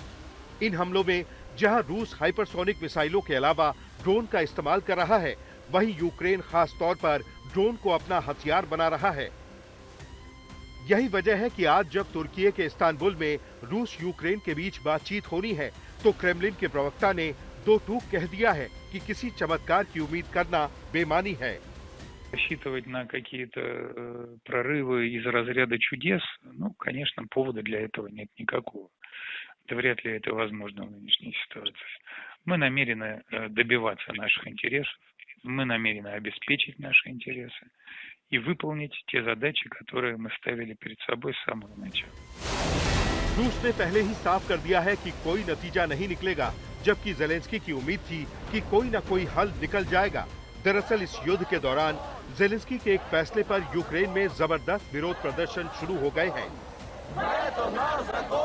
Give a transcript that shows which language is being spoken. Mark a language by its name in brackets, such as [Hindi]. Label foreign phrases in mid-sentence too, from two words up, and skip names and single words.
[Hindi] इन हमलों में जहां रूस [English] hypersonic missiles [Hindi] के अलावा ड्रोन का इस्तेमाल कर रहा है, वहीं यूक्रेन खास तौर पर ड्रोन को अपना हथियार बना रहा है। यही वजह है कि आज जब तुर्की के इस्तांबुल में रूस यूक्रेन के बीच बातचीत होनी है, तो क्रेमलिन के प्रवक्ता ने 2 टूक कह दिया है कि किसी चमत्कार की उम्मीद करना बेमानी है। [Russian] Рассчитывать на какие-то прорывы из разряда чудес, конечно, повода для этого нет никакого. Да вряд ли это возможно в нынешней ситуации. Мы намерены добиваться наших интересов, мы намерены обеспечить наши интересы и выполнить те задачи, которые мы ставили перед собой с самого начала. [Hindi] रूस ने पहले ही साफ कर दिया है कि कोई नतीजा नहीं निकलेगा, जबकि जेलेंस्की की उम्मीद थी कि कोई न कोई हल निकल जाएगा। दरअसल इस युद्ध के दौरान जेलेंस्की के एक फैसले पर यूक्रेन में जबरदस्त विरोध प्रदर्शन शुरू हो गए हैं।